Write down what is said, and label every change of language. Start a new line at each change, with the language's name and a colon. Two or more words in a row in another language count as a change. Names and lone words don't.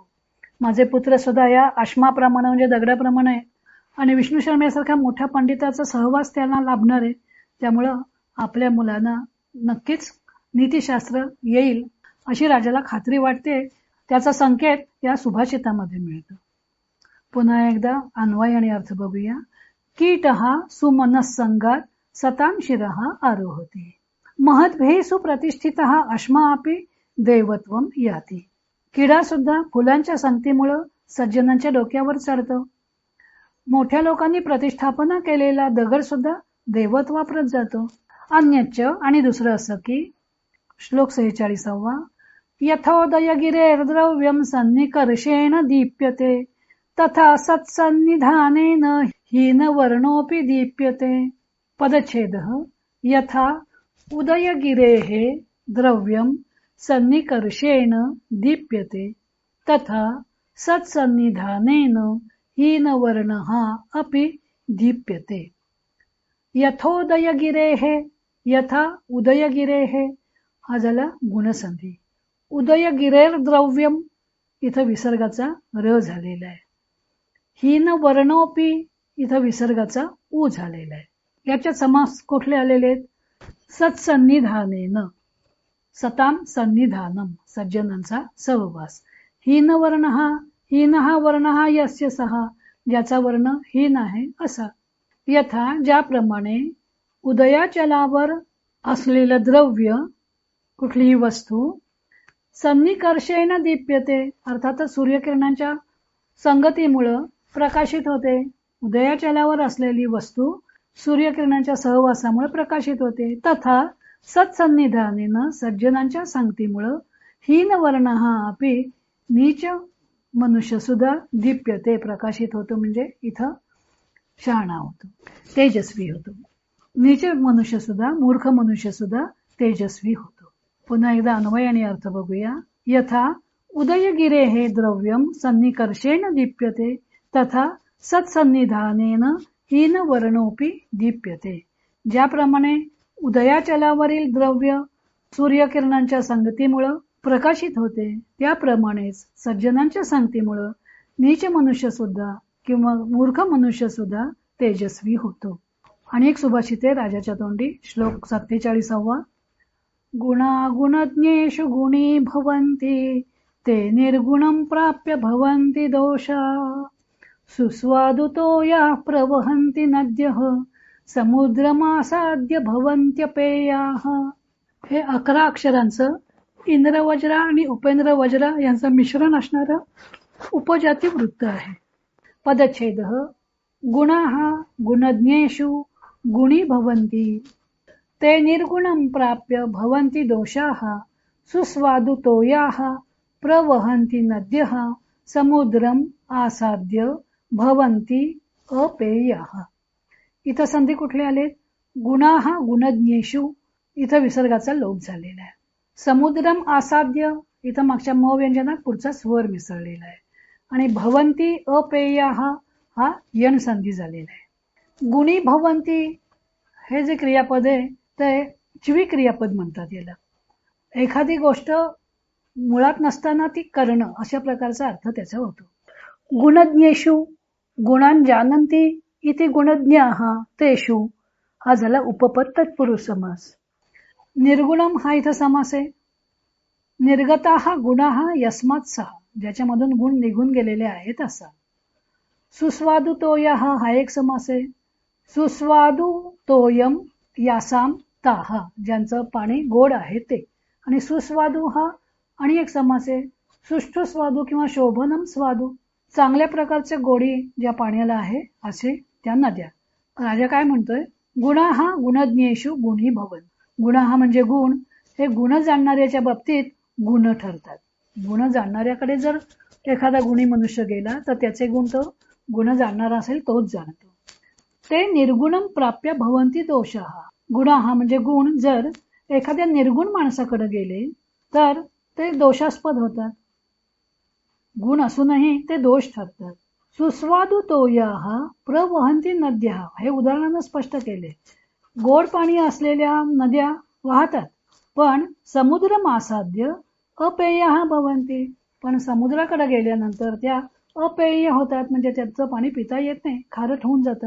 Marathi: माझे पुत्र सुद्धा या अश्माप्रमाणे म्हणजे दगडाप्रमाणे आहे आणि विष्णू शर्मेसारख्या मोठ्या पंडिताचा सहवास त्यांना लाभणार आहे. त्यामुळं आपल्या मुलांना नक्कीच नीतिशास्त्र येईल अशी राजाला खात्री वाटते. त्याचा संकेत या सुभाषितामध्ये मिळतो. पुन्हा एकदा अन्वय आणि अर्थ बघूया.
Sanskrit: कीटहा सुमनस्संगात सतां शिरः आरोहति. महद्भिः सुप्रतिष्ठितः अश्मा अपि देवत्वम याति.
Marathi: किडा सुद्धा फुलांच्या संगतीमुळं सज्जनांच्या डोक्यावर चढतो. मोठ्या लोकांनी प्रतिष्ठापना केलेला दगड सुद्धा देवत्वाप्रत जातो.
Sanskrit: अन्यच्च
Marathi: आणि दुसरं असं की श्लोक
Sanskrit: 46 यथोदयगिरेर्द्रव्यं सन्निकर्षेण दीप्यते तथा सत्सन्निधानेन हीनवर्णोऽपि दीप्यते. पदच्छेदः यथा उदयगिरेः द्रव्यं सन्निकर्षेण दीप्यते तथा सत्सन्निधानेन हीनवर्णः अपि दीप्यते. यथोदयगिरेः. यथा उदयगिरेः
Marathi: हा झाला गुणसंधी.
Sanskrit: उदयगिरेर द्रव्यम
Marathi: इथं विसर्गाचा र झालेला आहे.
Sanskrit: हीन वर्णोपी
Marathi: इथं विसर्गाचा उ झालेला आहे. याच्यात समास कुठले आलेले आहेत?
Sanskrit: सत्सन्निधानेन. सताम सन्निधानम
Marathi: सज्जनांचा सहवास.
Sanskrit: हीन वर्ण हा वर्ण यस्य सहा
Marathi: ज्याचा वर्ण हीन आहे असा. यथा ज्याप्रमाणे उदयाचलावर असलेलं द्रव्य कुठलीही वस्तू
Sanskrit: सन्निकर्षेण दीप्यते
Marathi: अर्थातच सूर्यकिरणांच्या संगतीमुळं प्रकाशित होते. उदयाचलावर असलेली वस्तू सूर्यकिरणांच्या सहवासामुळे प्रकाशित होते.
Sanskrit: तथा सत्सन्निधानेनं
Marathi: सज्जनांच्या संगतीमुळं
Sanskrit: हीन वर्ण अपि
Marathi: नीच मनुष्य सुद्धा दीप्यते प्रकाशित होतो. म्हणजे इथं शहाणा होतो, तेजस्वी होतो. नीच मनुष्य सुद्धा मूर्ख मनुष्य सुद्धा तेजस्वी होतो. पुन्हा एकदा अन्वय आणि अर्थ बघूया.
Sanskrit: यथा उदयगिरे हे द्रव्यम सन्निकर्षेण दीप्यते तथा सत्सन्निधानेन हीन वर्णोपी दीप्यते.
Marathi: ज्याप्रमाणे उदयाचलावरील द्रव्य सूर्यकिरणांच्या संगतीमुळं प्रकाशित होते त्याप्रमाणेच सज्जनांच्या संगतीमुळं नीच मनुष्य सुद्धा किंवा मूर्ख मनुष्य सुद्धा तेजस्वी होतो. आणि एक सुभाषिते राजाच्या तोंडी श्लोक
Sanskrit: 47 गुणागुणज्ञेषु गुणी भवन्ति ते निर्गुणं प्राप्य भवन्ति दोषा सुस्वादुतो या प्रवहन्ति नद्यः समुद्रमासाद्य भवन्त्यपेयाः.
Marathi: हे 11 अक्षरांचं इंद्रवज्र आणि उपेंद्र वज्र यांचं मिश्रण असणारं उपजाती वृत्त आहे.
Sanskrit: पदच्छेदः गुणाः गुणज्ञेषु गुणी भवन्ति ते निर्गुणं प्राप्य भवन्ति दोषाः सुस्वादुतो याः प्रवहन्ति नद्यः समुद्रम आसाद्य भवन्ति अपेयाः.
Marathi: इथं संधी कुठले आलेत?
Sanskrit: गुणाः गुणज्ञेषु
Marathi: इथं विसर्गाचा लोप झालेला आहे.
Sanskrit: समुद्रम आसाद्य
Marathi: इथं मागच्या म व्यंजनात पुढचा स्वर मिसळलेला आहे. आणि
Sanskrit: भवन्ति अपेयाः
Marathi: हा यण संधी झालेला आहे.
Sanskrit: गुणी भवन्ति
Marathi: हे जे क्रियापद आहे ते चिवी क्रियापद म्हणतात याला. एखादी गोष्ट मुळात नसताना ती करणं अशा प्रकारचा अर्थ त्याचा होतो.
Sanskrit: गुणज्ञेषु गुणान जानन्ति इति गुणज्ञाः तेषु
Marathi: हा झाला उपपद तत्पुरुष समास. निर्गुणम हा इथं समास आहे.
Sanskrit: निर्गताः गुणाः यस्मात् सह
Marathi: ज्याच्यामधून गुण निघून गेलेले आहेत असा.
Sanskrit: सुस्वादु तोयः
Marathi: हा एक समास आहे.
Sanskrit: सुस्वादु तोयम यासाम ताह,
Marathi: ज्यांचं पाणी गोड आहे ते. आणि सुस्वादू हा आणि एक समास आहे.
Sanskrit: सुष्ठु स्वादू
Marathi: किंवा
Sanskrit: शोभनम स्वादू,
Marathi: चांगल्या प्रकारचे गोडी ज्या पाण्याला आहे असे त्या नद्या. राजा काय म्हणतोय,
Sanskrit: गुणा हा गुणज्ञेषु गुणी भवन.
Marathi: गुणा हा म्हणजे गुण, हे गुण जाणणाऱ्याच्या बाबतीत गुण ठरतात. गुण जाणणाऱ्याकडे जर एखादा गुणी मनुष्य गेला तर त्याचे गुण तो गुण जाणणारा असेल तोच जाणतो.
Sanskrit: ते निर्गुणम
Marathi: प्राप्य भवंती
Sanskrit: दोषाः.
Marathi: गुण हा म्हणजे गुण जर एखाद्या निर्गुण माणसाकडे गेले तर ते दोषास्पद होतात. गुण असूनही ते दोष ठरतात.
Sanskrit: सुस्वादू तोयाः प्रवहंती नद्याः,
Marathi: हे उदाहरणानं स्पष्ट केले. गोड पाणी असलेल्या नद्या वाहतात, पण
Sanskrit: समुद्र मासाद्य अपेयः भवन्ति,
Marathi: पण समुद्राकडे गेल्यानंतर त्या अपेय होतात, म्हणजे त्याचं पाणी पिता येत नाही, खारट होऊन जातं.